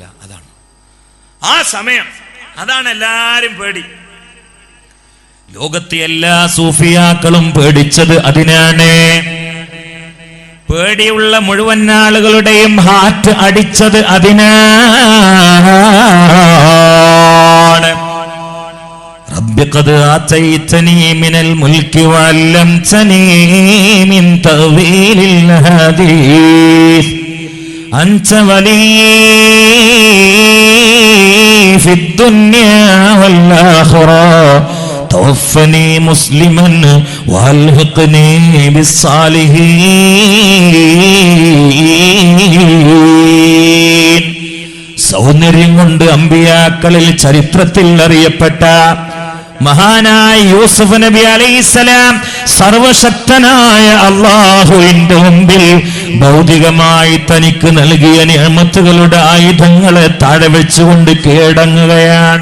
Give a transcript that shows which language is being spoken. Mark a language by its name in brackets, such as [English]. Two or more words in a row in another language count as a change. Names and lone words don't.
[Malayalam] അതാണ് ആ സമയം. അതാണ് എല്ലാരും പേടി. ലോകത്തെ എല്ലാ സൂഫിയാക്കളും പേടിച്ചത് അതിനാണ്. പേടിയുള്ള മുഴുവൻ ആളുകളുടെയും ഹാർട്ട് അടിച്ചത് അതിനാണ്. [Arabic] رب قد آتيتني من الملك وعلمتني من تأويل الحديث أنت ولي في الدنيا والآخرة توفني مسلما والحقني بالصالحين. [Malayalam] സൗന്ദര്യം കൊണ്ട് അമ്പിയാക്കളിൽ ചരിത്രത്തിൽ അറിയപ്പെട്ട മഹാനായ യൂസുഫ് നബി അലൈഹിസ്സലാം സർവശക്തനായ അല്ലാഹുവിന്റെ മുമ്പിൽ ഭൗതികമായി തനിക്ക് നൽകിയ നിഅമത്തുകളുടെ ആയുധങ്ങളെ താഴെ വെച്ചുകൊണ്ട് കീഴടങ്ങുകയാണ്.